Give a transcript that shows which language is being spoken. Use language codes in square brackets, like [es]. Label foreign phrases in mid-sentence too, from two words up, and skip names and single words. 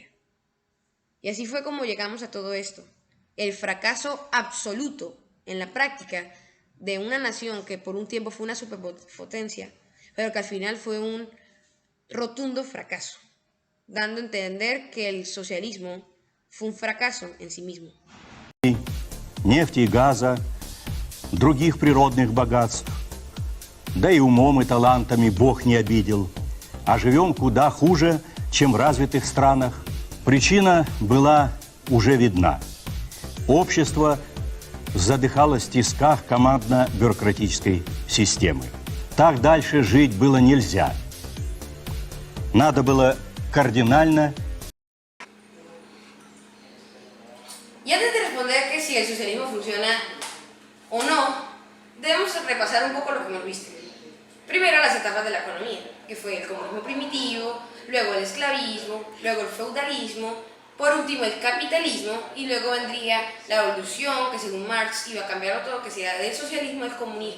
[es] Y así fue como llegamos a todo esto. El fracaso absoluto en la práctica de una nación que por un tiempo fue una superpotencia, pero que al final fue un rotundo fracaso, dando a entender que el socialismo fue un fracaso en sí mismo. [ru] Нефти и газа, других природных богатств, да и умом и талантами Бог не обидел, а живем куда хуже, чем в развитых странах. Причина была уже видна. Общество задыхалось в тисках командно-бюрократической системы. Так дальше жить было нельзя. Надо было кардинально. [es] Y antes de responder que si el socialismo funciona o no, debemos repasar un poco lo que hemos visto. Primero las etapas de la economía, que fue el comunismo primitivo, luego el esclavismo, luego el feudalismo, por último el capitalismo, y luego vendría la evolución, que según Marx iba a cambiarlo todo, que sería del socialismo al comunismo.